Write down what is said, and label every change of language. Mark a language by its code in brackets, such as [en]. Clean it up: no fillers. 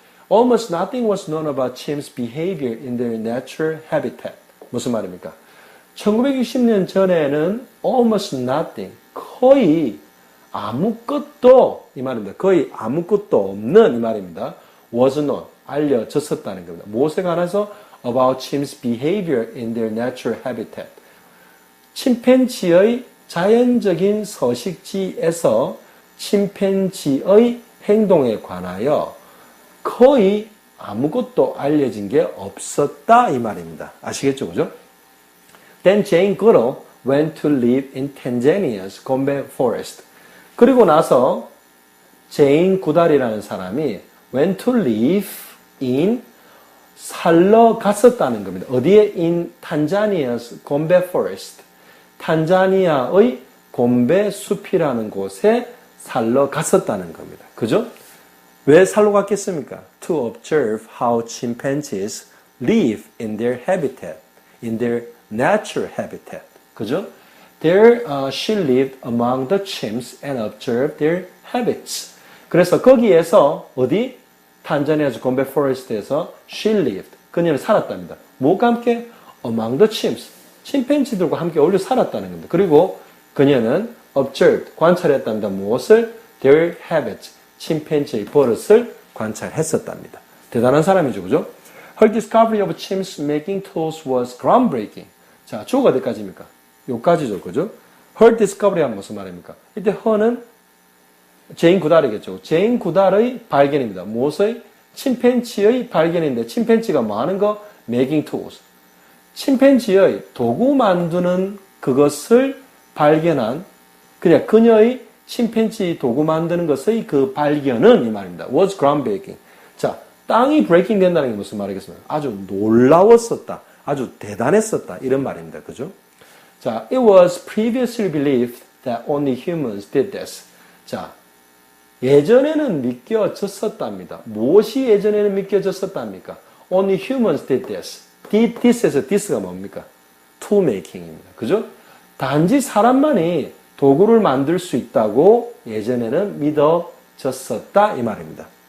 [en] Almost nothing was known about chimps' behavior in their natural habitat. [ko] 무슨 말입니까? 1960년 전에는 [en] almost nothing, [ko] 거의 아무것도, 이 말입니다. 거의 아무것도 없는 이 말입니다. [en] was known, [ko] 알려졌었다는 겁니다. 무엇에 관해서? [en] About chimps' behavior in their natural habitat. [ko] 침팬지의 자연적인 서식지에서 침팬지의 행동에 관하여 거의 아무것도 알려진 게 없었다 이 말입니다. 아시겠죠, 그죠? [en] Then Jane Goodall went to live in Tanzania's Gombe forest. [ko] 그리고 나서 제인 구달이라는 사람이 [en] went to live in [ko] 살러 갔었다는 겁니다. 어디에? [en] in Tanzania's Gombe forest. [ko] 탄자니아의 곰베 숲이라는 곳에 살러 갔었다는 겁니다. 그죠? 왜 살러 갔겠습니까? [en] To observe how chimpanzees live in their habitat, in their natural habitat. [ko] 그죠? [en] There she lived among the chimps and observed their habits. [ko] 그래서 거기에서 어디? 탄자니아주 곰베 포레스트에서 [en] she lived. [ko] 그녀는 살았답니다. 뭐가 함께? [en] Among the chimps. [ko] 침팬지들과 함께 어울려 살았다는 겁니다. 그리고 그녀는 [en] observed. [ko] 관찰했답니다. 무엇을? [en] Their habits. [ko] 침팬지의 버릇을 관찰했었답니다. 대단한 사람이죠. 그죠? [en] Her discovery of chimps making tools was groundbreaking. [ko] 자, 주어가 어디까지입니까? 요까지죠. 그죠? [en] Her discovery [ko] 하면 무슨 말입니까? 이때 her는 제인 구달이겠죠. 제인 구달의 발견입니다. 무엇의? 침팬지의 발견인데 침팬지가 뭐 하는 거? [en] Making tools. [ko] 침팬지의 도구 만드는 그것을 발견한 그냥 그녀의 침팬지 도구 만드는 것의 그 발견은 이 말입니다. [en] was groundbreaking. [ko] 자, 땅이 [en] breaking [ko] 된다는 게 무슨 말이겠습니까? 아주 놀라웠었다. 아주 대단했었다. 이런 말입니다. 그죠? 자, [en] it was previously believed that only humans did this. [ko] 자, 예전에는 믿겨졌었답니다. 무엇이 예전에는 믿겨졌었답니까? [en] Only humans did this. did this [ko] 에서 this가 뭡니까? [en] tool making [ko] 입니다. 그죠? 단지 사람만이 도구를 만들 수 있다고 예전에는 믿어졌었다 이 말입니다.